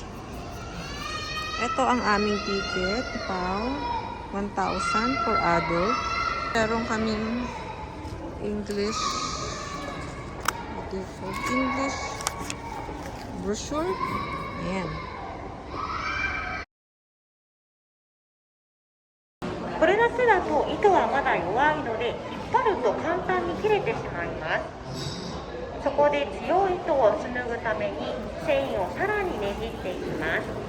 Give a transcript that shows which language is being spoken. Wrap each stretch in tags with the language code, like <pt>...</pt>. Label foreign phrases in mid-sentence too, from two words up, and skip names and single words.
<tl>Ito ang aming ticket, pao, 1,000</tl> <en>for adult.</en> <tl>Meron kaming</tl> <en>English, English brochure.</en> <tl>Ayan.</tl> <ja>これだけだと糸はまだ弱いので引っ張ると簡単に切れてしまいます。そこで強い糸を紡ぐために繊維をさらにねじっていきます。</ja>